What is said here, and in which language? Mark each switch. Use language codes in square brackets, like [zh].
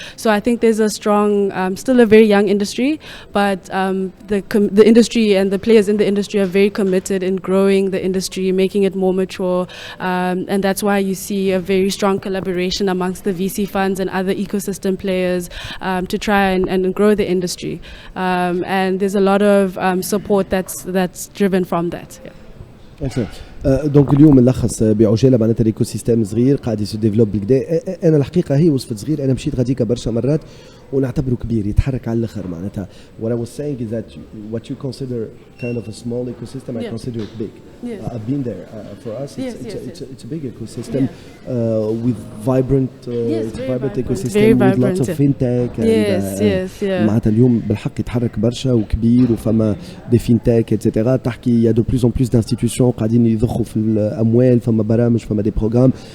[en] So I think there's a strong, still a very young industry, but the industry and the players in the industry are very committed in growing the industry, making it more mature. And that's why you see a very strong collaboration amongst the VC funds and other ecosystem players to try and grow the industry. And there's a lot of support that's driven from that. Yeah. Excellent. [ar] دونك اليوم نلخص بعجاله معناتها الايكو سيستم صغير قاعد يديفلوب بالكدا. انا الحقيقه هي وصفت صغير، انا مشيت غاديكا برشا مرات ونعتبره كبير يتحرك على الاخر معناتها. [en] What I was saying is that what you consider kind of a small ecosystem, I consider it big. I've been there. For us, it's a big ecosystem with vibrant ecosystem with lots of fintech. [ar] معناتها اليوم بالحق يتحرك برشا وكبير وفما دي فينتك اتسيتيرا. تحكي [fr] يا دو بلوز اون بلوس d'institutions [ar] قاعدين يضخوا في الاموال، فما برامج، فما دي بروغرام.